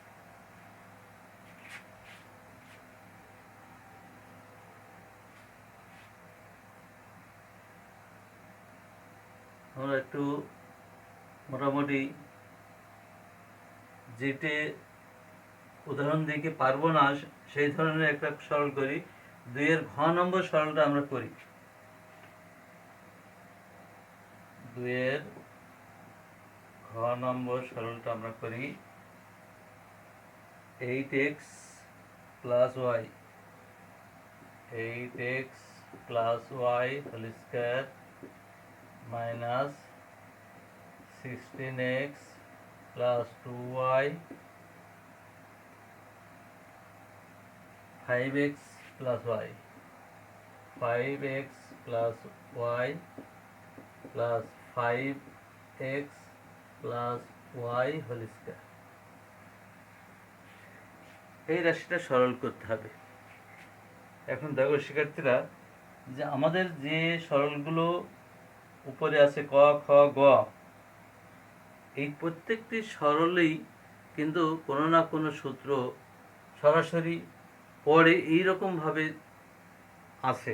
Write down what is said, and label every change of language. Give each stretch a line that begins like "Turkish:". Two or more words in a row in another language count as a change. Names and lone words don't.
Bangla: আমরা একটু মোটামুটি যেটি উদাহরণ দিকে পারবো না সেই ধরনের একটা সরল করি। 2 এর ঘ নম্বর সরলটা আমরা করি। 2 এর ঘ নম্বর সরলটা আমরা করি।
English: 8x plus y 8x plus y whole square minus 16x plus 2y 5x plus y 5x plus y plus 5x plus y whole square।
Bangla: এই রাশিটা সরল করতে হবে। এখন দেখো শিক্ষার্থীরা, যে আমাদের যে সরলগুলো উপরে আছে ক খ গ, এই প্রত্যেকটি সরলেই কিন্তু কোনো না কোনো সূত্র সরাসরি পড়ে এইরকমভাবে আছে।